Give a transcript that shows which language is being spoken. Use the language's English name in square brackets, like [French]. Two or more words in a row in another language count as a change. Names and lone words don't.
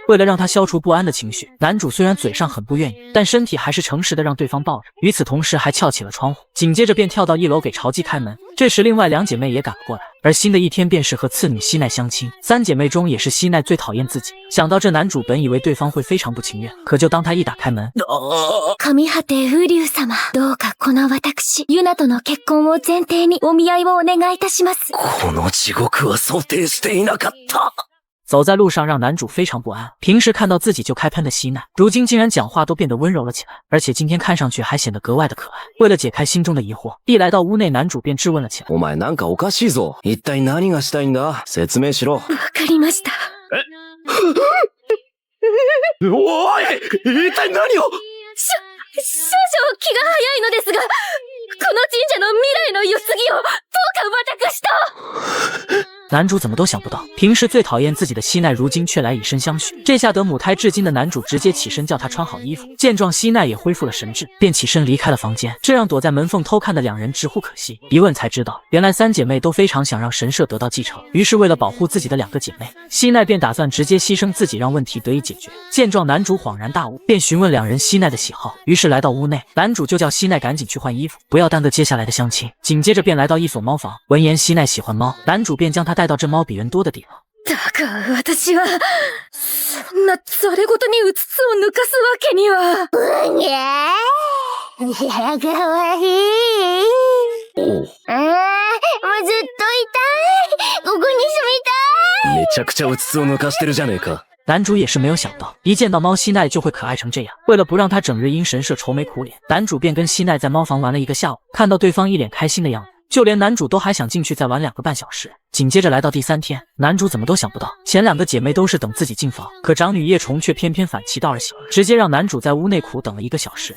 [Chinese] 为了让他消除不安的情绪，男主虽然嘴上很不愿意，但身体还是诚实的让对方抱着。与此同时还撬起了窗户，紧接着便跳到1楼给朝姬开门。这时另外2姐妹也赶了过来，而新的一天便是和次女希奈相亲。3姐妹中也是希奈最讨厌自己。想到这，男主本以为对方会非常不情愿，可就当他一打开门， [Japanese] 上果て風流様、どうかこの私、ユナとの結婚を前提にお見合いをお願いいたします。この地獄は想定していなかった。 [Chinese] 走在路上让男主非常不安，平时看到自己就开喷的希奈，如今竟然讲话都变得温柔了起来，而且今天看上去还显得格外的可爱。为了解开心中的疑惑，一来到屋内，男主便质问了起来。 [Japanese] お前なんかおかしいぞ。一体何がしたいんだ？説明しろ。わかりました。おい、一体何を？少々気が早いのですが、この神社の未来の世継ぎをどうか私と。 [Chinese] 男主怎么都想不到，平时最讨厌自己的希奈如今却来以身相许。这下得母胎至今的男主直接起身叫她穿好衣服。见状，希奈也恢复了神智，便起身离开了房间，这让躲在门缝偷看的2人直呼可惜。一问才知道，原来3姐妹都非常想让神社得到继承，于是为了保护自己的2个姐妹，希奈便打算直接牺牲自己让问题得以解决。见状，男主恍然大悟，便询问2人希奈的喜好。于是来到屋内，男主就叫希奈赶紧去换衣服，不要耽搁接下来的相亲。紧接着便来到一所猫房，闻言希奈喜欢猫，男主便将她带到这猫比人多的地方。 [Japanese] だが私は、そんなそれごとにうつつを抜かすわけには。かわいい。もうずっといたい。ここに住みたい。めちゃくちゃうつつを抜かしてるじゃねえか。 [Chinese] 男主也是没有想到，一见到猫希奈就会可爱成这样。为了不让他整日因神社愁眉苦脸，男主便跟希奈在猫房玩了1个下午。看到对方一脸开心的样子，就连男主都还想进去再玩2个半小时。紧接着来到第3天，男主怎么都想不到，前2个姐妹都是等自己进房，可长女叶虫却偏偏反其道而行，直接让男主在屋内苦等了1个小时。